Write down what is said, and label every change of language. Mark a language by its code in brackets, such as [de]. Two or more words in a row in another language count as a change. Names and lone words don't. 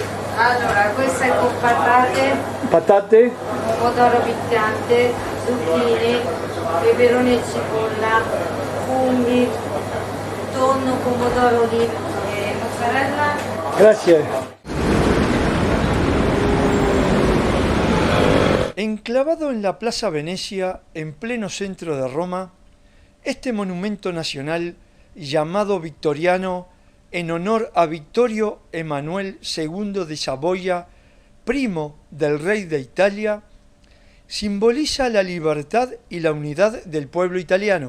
[it] Allora, questa è con patate, Patate, pomodoro piccante, zucchine, peperoni e cipolla, funghi, tonno, pomodoro di mozzarella. [es] Gracias. Enclavado en la Plaza Venecia, en pleno centro de Roma, este monumento nacional llamado Victoriano en honor a Vittorio Emanuele II de Saboya, primo del rey de Italia, simboliza la libertad y la unidad del pueblo italiano.